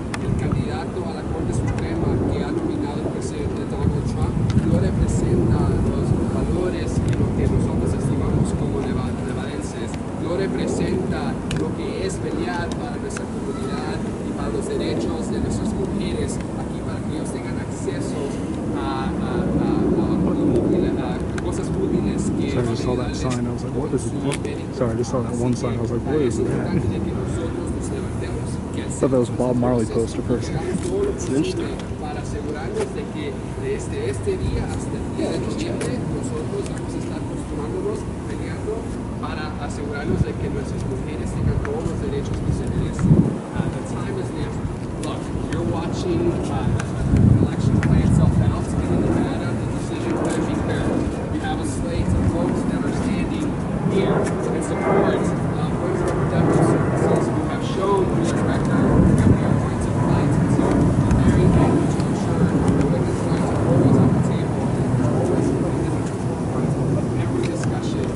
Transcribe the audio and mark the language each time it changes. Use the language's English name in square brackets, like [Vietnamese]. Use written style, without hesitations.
[Spanish] El candidato a la Corte Suprema que ha nominado el presidente Donald Trump no representa los valores y lo que nosotros estimamos como nevadenses, no representa lo que es pelear para nuestra comunidad y para los derechos de nuestras mujeres aquí, para que ellos tengan acceso a cosas útiles que [English] Sorry, I just saw that sign. I was like, what is it? Sorry, I just saw that one sign. I was like, what is that? I thought that was a Bob Marley poster first. It's interesting. [Spanish] Para asegurarnos de que desde este día hasta el día de noviembre nosotros vamos a estar acostumbrándonos, peleando para asegurarnos de que nuestras mujeres tengan todos los derechos que se merecen. [English] The time is now. Look, you're watching an election play itself out in Nevada. The decision could be clear. We have a slate of folks that are standing here in support of women's reproductive services who have shown through their record that we are going to fight until the very end to ensure that women's rights are always on the table and are always put in the forefront of every discussion.